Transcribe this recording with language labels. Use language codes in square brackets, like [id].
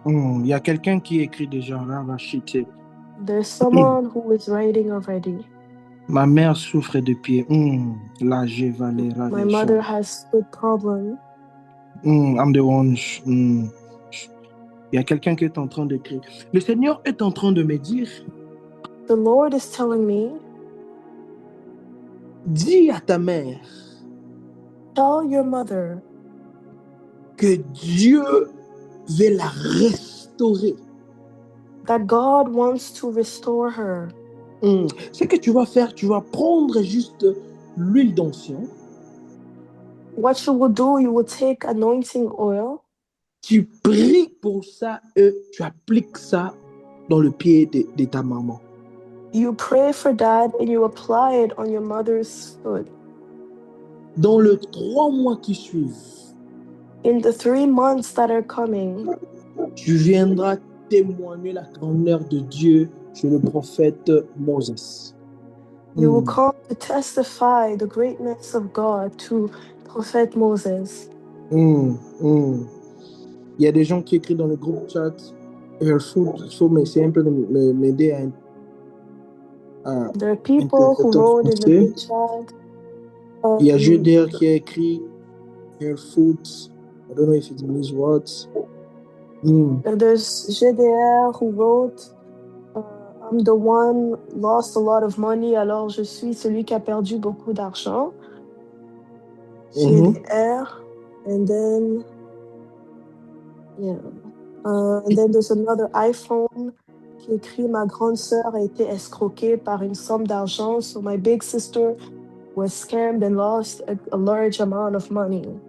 [fr] Il y a quelqu'un qui écrit déjà ravachite. [en] There's someone who is writing already. [fr] Ma mère souffre de pied. La Valera. [en] My mother has foot problem. I'm the one. [fr] Il y a quelqu'un qui est en train d'écrire. Le Seigneur est en train de me dire. [en] The Lord is telling me. [fr] Dis à ta mère. [en] Tell your mother. [fr] Que Dieu veut la restaurer. [en] That God wants to restore her. [fr] Ce que tu vas faire, tu vas prendre juste l'huile d'onction. [en] What you will do, you will take anointing oil. [fr] Tu pries pour ça et tu appliques ça dans le pied de ta maman. [en] You pray for that and you apply it on your mother's foot. [fr] Dans les 3 mois qui suivent. [en] In the 3 months that are coming. [fr] Tu viendras témoigner la grandeur de Dieu chez le prophète Moses. [en] You will come to testify the greatness of God to Prophet Moses. [fr] Il y a des gens qui écrivent dans le groupe chat. Il faut essayer un peu de m'aider à [en] There are people who wrote in the group chat. [fr] Il y a GDR qui a écrit Hair Foot. [en] I don't know if it means what. There's GDR who wrote I'm the one lost a lot of money, [fr] alors je suis celui qui a perdu beaucoup d'argent. [en] GDR. And then and then there's another iPhone [fr] qui écrit ma grande sœur a été escroquée par une somme d'argent, [en] so my big sister was scammed and lost a large amount of money.